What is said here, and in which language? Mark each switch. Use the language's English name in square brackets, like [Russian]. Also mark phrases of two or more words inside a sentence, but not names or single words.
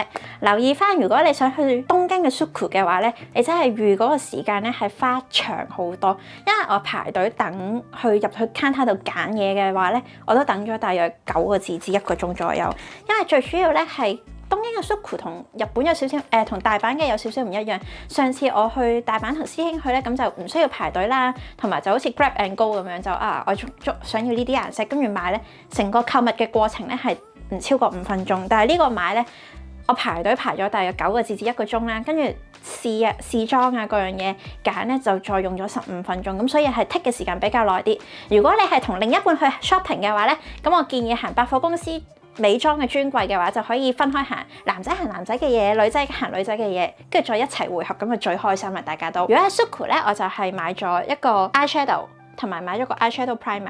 [Cantonese] 留意翻，如果你想去東京嘅 Suku 嘅話咧，你真係預嗰個時間咧係花長好多，因為我排隊等去入去 counter 度揀嘢嘅話咧，我都等咗大約9個字至1個鐘左右。因為最主要咧係東京嘅 Suku 同日本有少少同大阪嘅有少少唔一樣。上次我去大阪同師兄去咧，咁就唔需要排隊啦，同埋就好似 [English] grab and go [Cantonese] 咁樣就我想要呢啲顏色，跟住買咧，成個購物嘅過程咧係唔超過5分鐘。但係呢個買咧，我排隊排咗大約9個字至1個鐘啦，跟住試裝啊各樣嘢揀咧就再用咗15分鐘，咁所以係 take 嘅時間比較耐啲。如果你係同另一半去 shopping 嘅話咧，咁我建議行百貨公司美妝嘅專櫃嘅話，就可以分開行，男仔行男仔嘅嘢，女仔行女仔嘅嘢，跟住再一齊匯合，咁就最開心啦！大家都。如果喺 Suku 咧，我就係買咗一個 eyeshadow， 同埋買咗個 [English] eyeshadow primer。